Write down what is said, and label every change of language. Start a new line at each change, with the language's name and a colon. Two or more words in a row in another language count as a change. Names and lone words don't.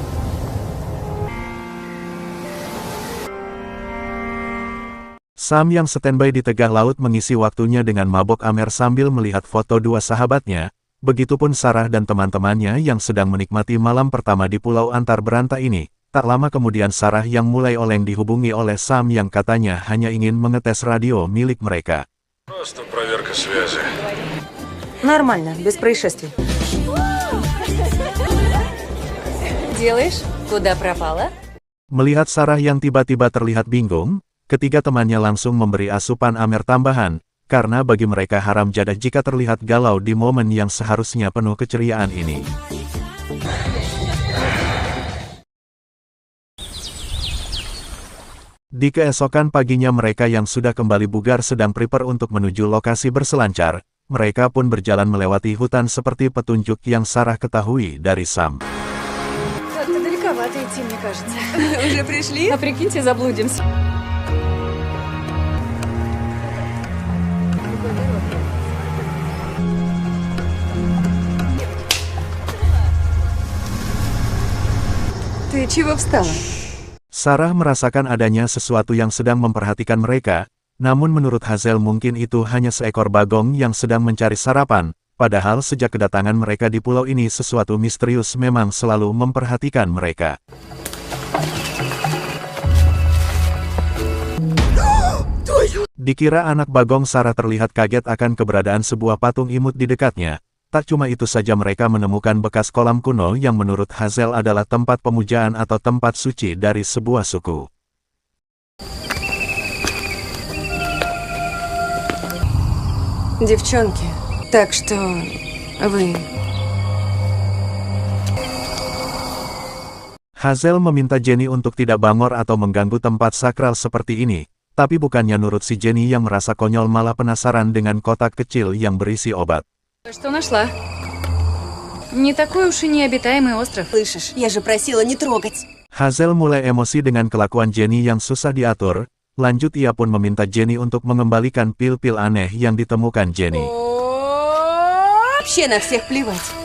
Indonesian: Sam yang standby di tengah laut mengisi waktunya dengan mabok amer sambil melihat foto dua sahabatnya. Begitupun Sarah dan teman-temannya yang sedang menikmati malam pertama di pulau antar beranta ini. Tak lama kemudian Sarah yang mulai oleng dihubungi oleh Sam yang katanya hanya ingin mengetes radio milik mereka.
Russian: Просто проверка связи. Нормально, без происшествий. Делаешь? Куда пропала?
Indonesian: Melihat Sarah yang tiba-tiba terlihat bingung, ketiga temannya langsung memberi asupan Amer tambahan, karena bagi mereka haram jadah jika terlihat galau di momen yang seharusnya penuh keceriaan ini. Di keesokan paginya mereka yang sudah kembali bugar sedang prepare untuk menuju lokasi berselancar, mereka pun berjalan melewati hutan seperti petunjuk yang Sarah ketahui dari Sam.
Russian: Как-то далековато идти, мне кажется. Уже пришли? А прикиньте, заблудимся. Ты чего встала?
Indonesian: Sarah merasakan adanya sesuatu yang sedang memperhatikan mereka, namun menurut Hazel mungkin itu hanya seekor bagong yang sedang mencari sarapan, padahal sejak kedatangan mereka di pulau ini sesuatu misterius memang selalu memperhatikan mereka. Dikira anak bagong, Sarah terlihat kaget akan keberadaan sebuah patung imut di dekatnya. Tak cuma itu saja, mereka menemukan bekas kolam kuno yang menurut Hazel adalah tempat pemujaan atau tempat suci dari sebuah suku.
Russian: Девчонки, так что вы...
Indonesian: Hazel meminta Jenny untuk tidak bangor atau mengganggu tempat sakral seperti ini, tapi bukannya nurut si Jenny yang merasa konyol malah penasaran dengan kotak kecil yang berisi obat.
Russian: Что нашла? Не такой уж и необитаемый остров. Слышишь, я же просила не трогать.
Indonesian: Hazel mulai emosi dengan kelakuan Jenny yang susah diatur, lanjut ia pun meminta Jenny untuk mengembalikan pil-pil aneh yang ditemukan Jenny.
Russian: Вообще на всех плевать.